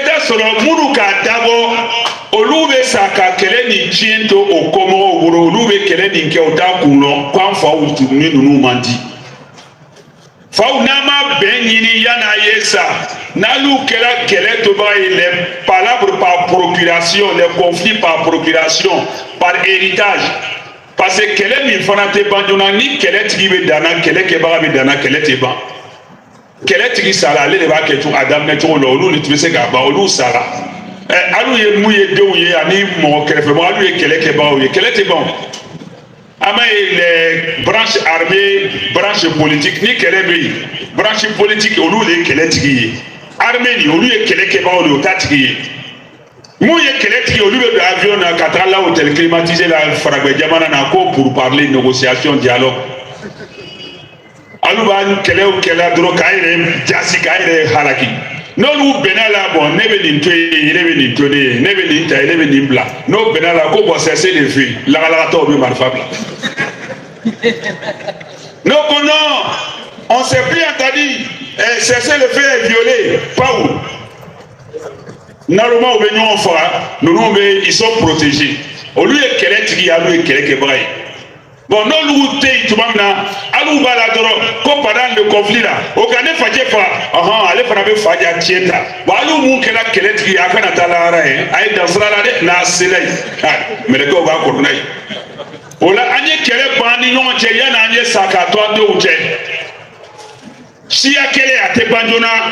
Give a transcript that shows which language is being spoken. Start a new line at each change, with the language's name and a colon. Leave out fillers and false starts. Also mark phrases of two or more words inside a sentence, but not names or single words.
Bambara: taa sɔrɔ minnu k'a dabɔ olu bɛ sa ka kɛlɛ nin tiɲɛ to o kɔmɔgɔw bolo olu bɛ kɛlɛ nin kɛ o t'a kun lɔ k'an faw ni ninnu man di faw n'a ma bɛn ɲini yan'a ye sa n'olu kɛra kɛlɛ tobaga ye
French: les palabres par procuration les conflits par procuration par héritage parce que
Bambara: kɛlɛ min fana tɛ ban joona ni kɛlɛtigi bɛ danna kɛlɛkɛbaga bɛ danna kɛlɛ tɛ ban kɛlɛtigi sara ale de b'a kɛ a daminɛ cogo la olu de tun bɛ se k'a ban olu sara alu ye mun ye denw ye ani mɔgɔ kɛrɛfɛmɔgɔ alu ye kɛlɛ kɛbagaw ye kɛlɛ tɛ ban an b'a ye
French: les branches armées branche politique
Bambara: ni kɛlɛ bɛ yen
French: branche politique
Bambara: olu de ye kɛlɛtigi ye armée nin olu ye kɛlɛ kɛbagaw de ye o t'a tigi ye mun ye kɛlɛtigi olu bɛ don avion na ka taa la
French: hôtel climatisé
Bambara: la Faragɛ jamana na ko
French: pour parler négociation dialogue
Bambara: alu b'a kɛlɛw kɛla dɔrɔn k'a yɛrɛ jasi k'a yɛrɛ halaki n'olu bɛnna la bɔn ne bɛ nin to yen ne bɛ nin to ne ye ne bɛ nin ta ye ne bɛ nin bila n'o bɛnna la ko bɔn
French: cessez le feu
Bambara: lagalagatɔw bɛ marifa bila n'o ko
French: non on s'est plus entendu cessez le feu est violé
Bambara: Paul naloma u bɛ ɲɔgɔn faga ninnu bɛ
French: ils sont protégés
Bambara: olu ye kɛlɛtigi ye alu ye kɛlɛkɛbaga ye bon n'olu tɛ yen tuma min na alu b'a la dɔrɔn ko
French: pendant le conflit
Bambara: la o ka ne facɛ faga ale fana bɛ fa ja tiɲɛ ta bon alu mun kɛra kɛlɛtigi ye a kana taa lahara ye a ye dan sira la dɛ n'a sela yen mɛlɛkɛw b'a kɔrɔ n'a ye o la an ye kɛlɛ ban ni ɲɔgɔn cɛ yanni an ye sa k'a to an denw cɛ siya kɛlɛ a tɛ ban joona